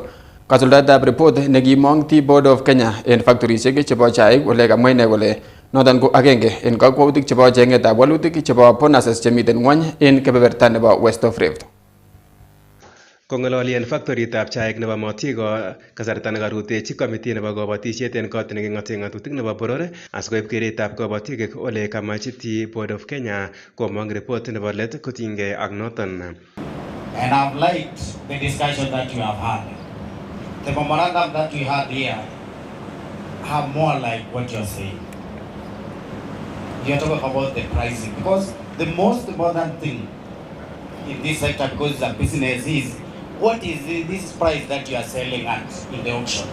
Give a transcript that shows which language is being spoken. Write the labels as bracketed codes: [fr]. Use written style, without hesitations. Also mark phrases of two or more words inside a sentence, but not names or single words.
[kln] Kasuldaetab report nekimong Board of Kenya en factorisiek chebo chaik ole kamwa ine kole noton ko agenge en kakwautik chebo chengetab walutik chebo bonuses chemiten ngwony en kebeberta nebo West of Rift. Kong'ololi en factoritab chaik nebo Motigo kasarta nekarutechi komiti nebo kabatisiet en kot neking'ote ng'atutik nebo boror asikoib keretab kabatik ole kamachiti Board of Kenya komong report nebo let kotinygei ak noton. [en] And I've liked the discussion that you have had. The memorandum that we had here have more like what you're saying. You're talking about the pricing because the most important thing in this sector, because it's a business, is what is this price that you are selling at in the auction.